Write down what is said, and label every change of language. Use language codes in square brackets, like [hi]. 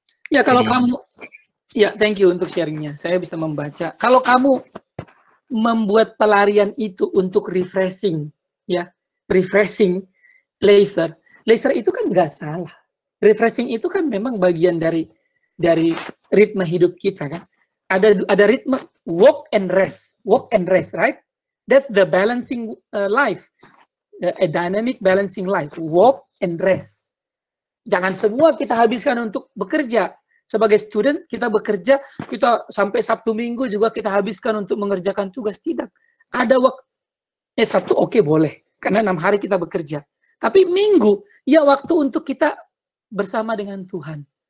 [id] Ya, kalau kamu, ya, thank you untuk sharingnya. Saya bisa membaca. Kalau kamu membuat pelarian itu untuk refreshing, ya, refreshing leisure itu kan nggak salah. Refreshing itu kan memang bagian dari ritme hidup kita kan. Ada ritme [en] walk and rest, right? That's the balancing life, a dynamic balancing life. Walk and rest. [id] Jangan semua kita habiskan untuk bekerja. Sebagai student, kita bekerja, kita sampai Sabtu Minggu juga kita habiskan untuk mengerjakan tugas. Tidak. Ada waktu, Sabtu oke, boleh. Karena 6 hari kita bekerja. Tapi Minggu, ya waktu untuk kita bersama dengan Tuhan.